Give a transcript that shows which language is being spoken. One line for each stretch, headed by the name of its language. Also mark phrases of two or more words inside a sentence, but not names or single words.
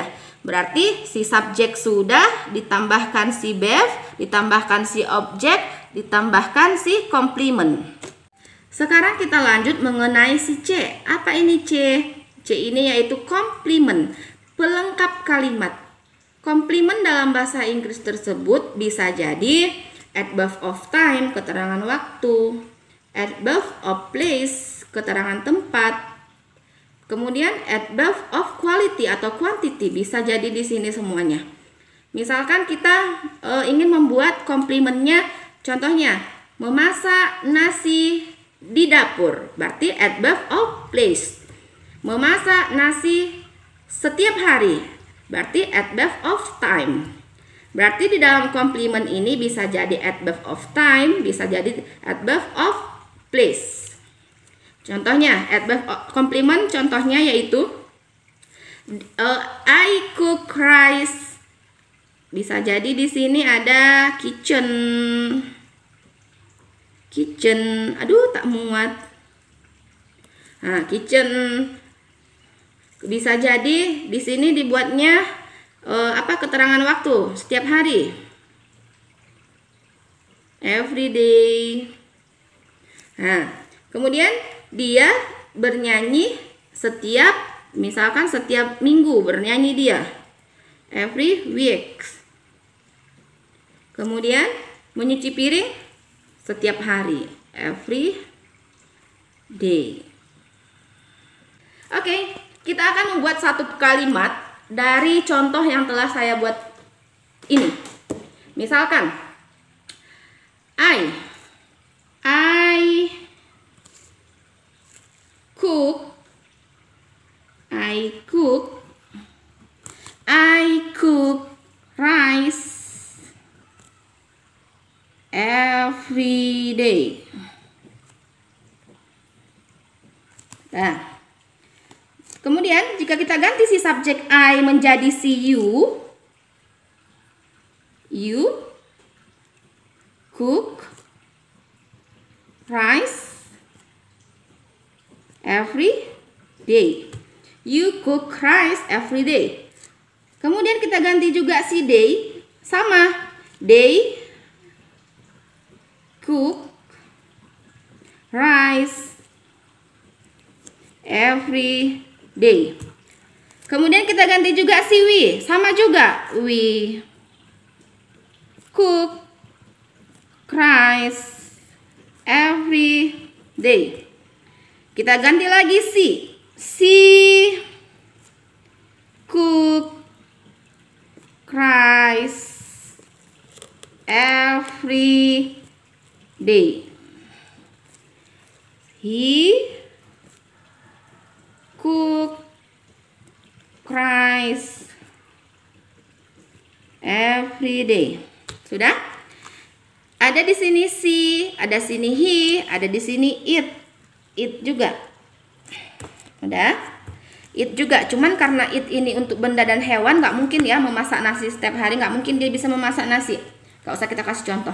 Indonesian: Berarti si subjek sudah, ditambahkan si verb, ditambahkan si objek, ditambahkan si komplement. Sekarang kita lanjut mengenai si C. Apa ini C? C ini yaitu komplement, pelengkap kalimat. Komplement dalam bahasa Inggris tersebut bisa jadi
English: adverb of time,
Indonesian: keterangan waktu,
English: adverb of place,
Indonesian: keterangan tempat. Kemudian
English: adverb of quality
Indonesian: atau quantity bisa jadi di sini semuanya. Misalkan kita ingin membuat komplimennya, contohnya memasak nasi di dapur, berarti
English: adverb of place.
Indonesian: Memasak nasi setiap hari, berarti
English: adverb of time.
Indonesian: Berarti di dalam komplimen ini bisa jadi
English: adverb of time,
Indonesian: bisa jadi
English: adverb of place.
Indonesian: Contohnya, adverb komplement contohnya yaitu
English: I cook rice.
Indonesian: Bisa jadi di sini ada kitchen. Aduh, tak muat. Nah, kitchen. Bisa jadi di sini dibuatnya keterangan waktu setiap hari.
English: Every day.
Indonesian: Nah, kemudian dia bernyanyi misalkan setiap minggu bernyanyi dia.
English: Every week.
Indonesian: Kemudian menyuci piring setiap hari.
English: Every day.
Indonesian: Oke, kita akan membuat satu kalimat dari contoh yang telah saya buat ini.
English: Misalkan I cook rice every day.
Indonesian: subjek I menjadi si
English: you. You cook rice every day. You cook rice every day.
Indonesian: Kemudian kita ganti juga si they, sama.
English: They cook rice every day.
Indonesian: Kemudian kita ganti juga si we, sama juga.
English: We cook rice every day.
Indonesian: Kita ganti lagi si.
English: She cook rice every day. He cook rice every day.
Indonesian: Sudah? Ada di sini si, ada sini he, ada di sini it. It juga. Udah? It juga. Cuman karena it ini untuk benda dan hewan, nggak mungkin ya memasak nasi setiap hari. Nggak mungkin dia bisa memasak nasi. Nggak usah kita kasih contoh.